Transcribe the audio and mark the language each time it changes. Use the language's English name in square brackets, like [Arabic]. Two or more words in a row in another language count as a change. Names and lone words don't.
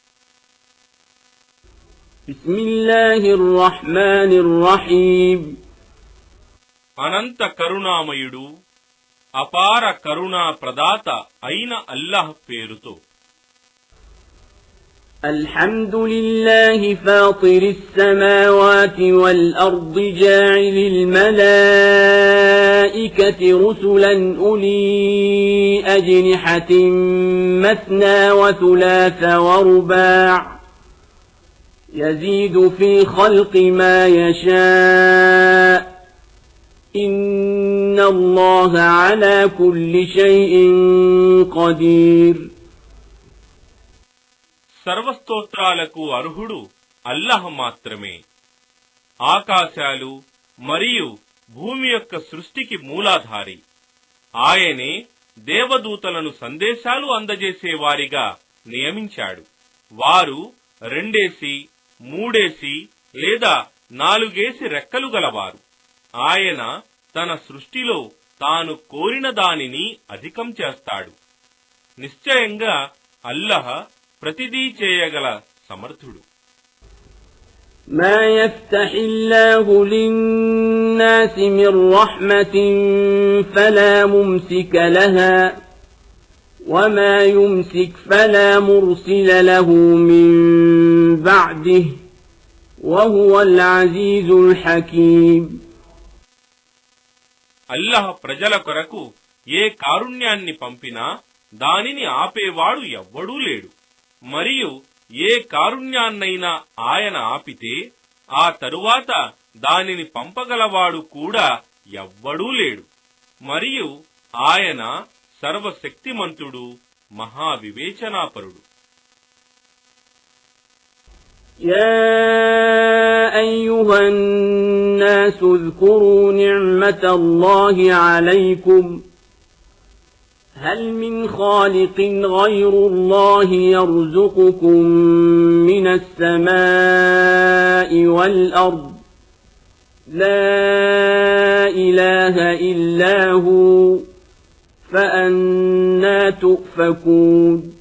[Arabic] بسم الله الرحمن الرحيم. [Telugu] అనంత కరుణామయుడు అపార కరుణా ప్రదాత అయిన అల్లాహ్ పేరుతో. [Arabic] الحمد لله فاطر السماوات والأرض جاعل الملائكة رسلا أولي أجنحة مثنى وثلاث ورباع يزيد في خلق ما يشاء إن الله على كل شيء قدير. [Telugu] సర్వస్తోత్రాలకు అర్హుడు అల్లాహ్ మాత్రమే. ఆకాశాలు మరియు భూమి యొక్క సృష్టికి మూలాధారి. ఆయనే దేవదూతలను సందేశాలు అందజేసేవారిగా నియమించాడు. వారు 2 3 లేదా 4 రెక్కలు గలవారు. ఆయన తన సృష్టిలో తాను కోరిన దానిని అధికం చేస్తాడు. నిశ్చయంగా అల్లహ ప్రతిదీ చేయగల సమర్థుడు. [Arabic] ما يفتح الله للناس من رحمة فلا ممسك لها وما يمسك فلا مرسل له من بعده وهو العزيز الحكيم. [Telugu] అల్లహ ప్రజల కొరకు ఏ కారుణ్యాన్ని పంపినా దానిని ఆపేవాడు ఎవ్వడూ లేడు. మరియు ఏ కారుణ్యాన్నైనా ఆయన ఆపితే ఆ తరువాత దానిని పంపగలవాడు కూడా ఎవ్వడూ లేడు. మరియు ఆయన సర్వశక్తిమంతుడు, మహావివేచనాపరుడు. [Arabic] يا أيها الناس اذكروا نعمة الله عليكم هل من خالق غير الله يرزقكم من السماء والأرض لا إله إلا هو فأنا تؤفكون.